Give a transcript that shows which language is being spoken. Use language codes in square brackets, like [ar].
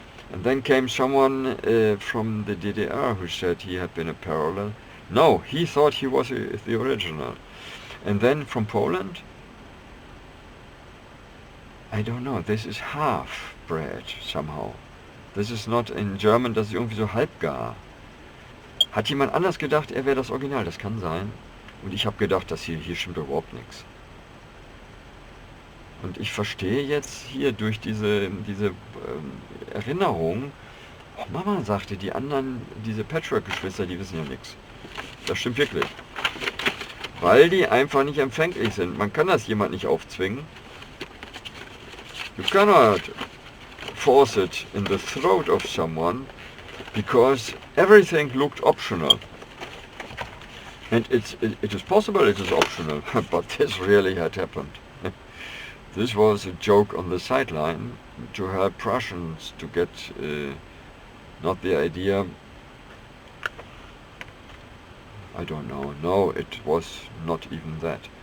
[en] And then came someone from the DDR who said he had been a parallel. No, he thought he was the original. And then from Poland, I don't know, this is half-bred somehow. This is not, in German, [de] das ist irgendwie so halbgar. Hat jemand anders gedacht, er wäre das Original? Das kann sein. Und ich habe gedacht, dass hier stimmt überhaupt nichts. Und ich verstehe jetzt hier durch diese Erinnerung, oh Mama sagte, die anderen, diese Patchwork-Geschwister, die wissen ja nichts. Das stimmt wirklich. Weil die einfach nicht empfänglich sind. Man kann das jemand nicht aufzwingen. [en] You cannot force it in the throat of someone because everything looked optional. And it is possible it is optional, but this really had happened. This was a joke on the sideline to help Prussians to get not the idea, I don't know, no, it was not even that.